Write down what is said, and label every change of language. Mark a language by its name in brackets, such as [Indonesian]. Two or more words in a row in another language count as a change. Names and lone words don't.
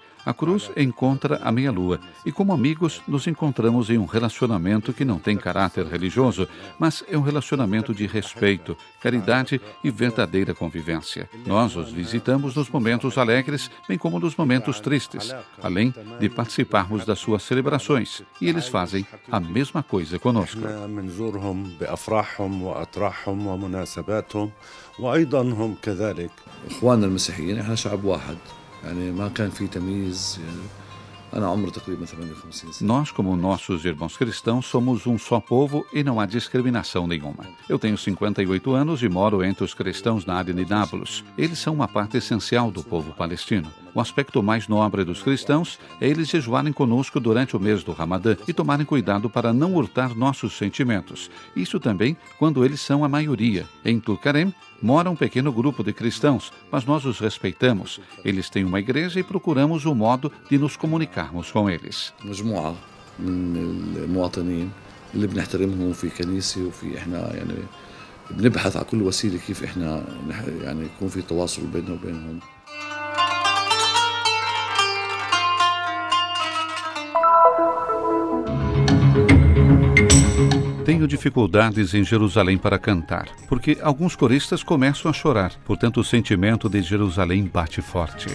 [Portuguese] A cruz encontra a meia-lua e, como amigos, nos encontramos em um relacionamento que não tem caráter religioso, mas é um relacionamento de respeito, caridade e verdadeira convivência. Nós os visitamos nos momentos alegres, bem como nos momentos tristes, além de participarmos das suas celebrações. E eles fazem a mesma coisa conosco. [Arabic] إخواننا المسيحيين إحنا شعب واحد يعني ما كان في تمييز أنا عمري تقريبا 58 سنة. [Portuguese] Nós, como nossos irmãos cristãos, somos um só povo e não há discriminação nenhuma. Eu tenho 58 anos e moro entre os cristãos na área de Nápoles. Eles são uma parte essencial do povo palestino. O aspecto mais nobre dos cristãos é eles jejuarem conosco durante o mês do Ramadã e tomarem cuidado para não hurtar nossos sentimentos. Isso também quando eles são a maioria. Em Tulkarem mora um pequeno grupo de cristãos, mas nós os respeitamos. Eles têm uma igreja e procuramos um modo de nos comunicarmos com eles. [Arabic] مجموعة من المواطنين اللي بنحترمهم في كنيسة وفي إحنا يعني بنبحث على كل وسيلة كيف إحنا يعني يكون في تواصل بيننا وبينهم. [Portuguese] Tenho dificuldades em Jerusalém para cantar, porque alguns coristas começam a chorar, portanto o sentimento de Jerusalém bate forte.